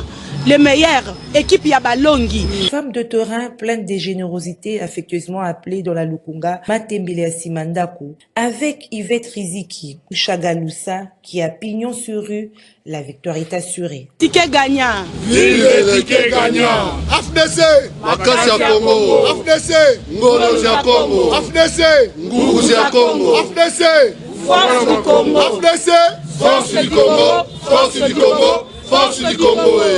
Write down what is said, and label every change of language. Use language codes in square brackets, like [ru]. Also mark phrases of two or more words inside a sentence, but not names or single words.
[fr] Le meilleur, équipe Yabalongi. Femme de terrain pleine de générosité, affectueusement appelée dans la Lukunga Matembele Simandaku, avec Yvette Riziki Mouchagalousa qui a pignon sur rue, la victoire est assurée. Ticket gagnant. Vive le ticket gagnant. [ln] AFDC, Makasi ya Congo. [kg] AFDC, Ngolo ya Congo. AFDC, Ngugu ya Congo. AFDC, [fr] Force du Congo. AFDC, Force du Congo. Force du Congo. Force du Congo.